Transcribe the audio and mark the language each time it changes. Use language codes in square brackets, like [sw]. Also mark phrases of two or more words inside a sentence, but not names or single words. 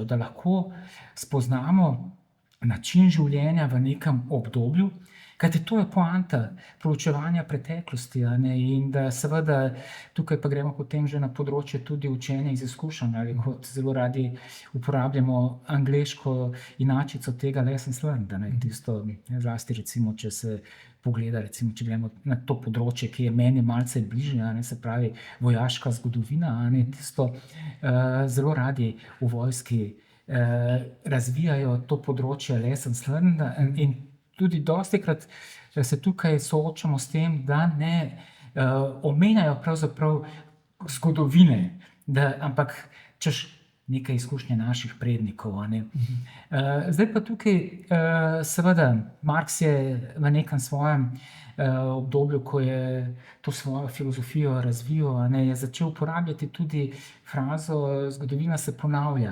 [sl] da lahko spoznamo način življenja v nekem obdobju, kajti to je poanta proučevanja preteklosti, in da seveda tukaj pa gremo potem že na področje tudi učenja iz izkušenj, ali kot zelo radi uporabljamo angleško inačico tega [en] lessons learned, [sl] tisto zlasti recimo, če se pogleda, recimo, če gremo na to področje, ki je meni malce bližje, se pravi vojaška zgodovina, tisto zelo radi v vojski razvijajo to področje [en] lessons learned [sl] in tudi dostikrat se tukaj soočamo s tem, da ne omenjajo pravzaprav zgodovine, ampak češ nekaj izkušnje naših prednikov. Zdaj pa tukaj seveda Marx je v nekem svojem obdobju, ko je to svojo filozofijo razvijal, je začel uporabljati tudi frazo zgodovina se ponavlja.